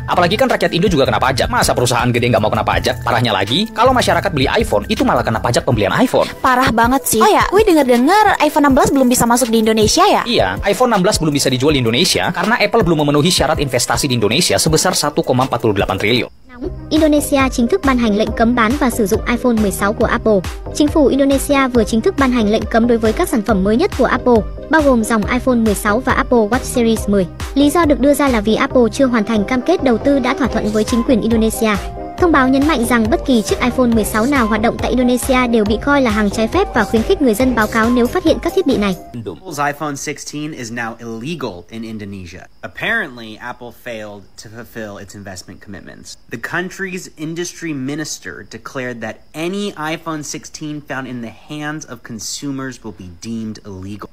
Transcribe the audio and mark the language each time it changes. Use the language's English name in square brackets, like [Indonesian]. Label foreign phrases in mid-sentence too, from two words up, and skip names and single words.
[Indonesian] Apalagi kan rakyat Indo juga kena pajak. Masa perusahaan gede nggak mau kena pajak? Parahnya lagi, kalau masyarakat beli iPhone, itu malah kena pajak pembelian iPhone. Parah banget sih. Oh ya, gue denger-denger iPhone 16 belum bisa masuk di Indonesia ya? Iya, iPhone 16 belum bisa dijual di Indonesia karena Apple belum memenuhi syarat investasi di Indonesia sebesar 1,48 triliun. [Vietnamese] Indonesia chính thức ban hành lệnh cấm bán và sử dụng iPhone 16 của Apple. Chính phủ Indonesia vừa chính thức ban hành lệnh cấm đối với các sản phẩm mới nhất của Apple, bao gồm dòng iPhone 16 và Apple Watch Series 10. Lý do được đưa ra là vì Apple chưa hoàn thành cam kết đầu tư đã thỏa thuận với chính quyền Indonesia. Thông báo nhấn mạnh rằng bất kỳ chiếc iPhone 16 nào hoạt động tại Indonesia đều bị coi là hàng trái phép và khuyến khích người dân báo cáo nếu phát hiện các thiết bị này. [English] Apple's iPhone 16 is now illegal in Indonesia. Apparently, Apple failed to fulfill its investment commitments. The country's industry minister declared that any iPhone 16 found in the hands of consumers will be deemed illegal.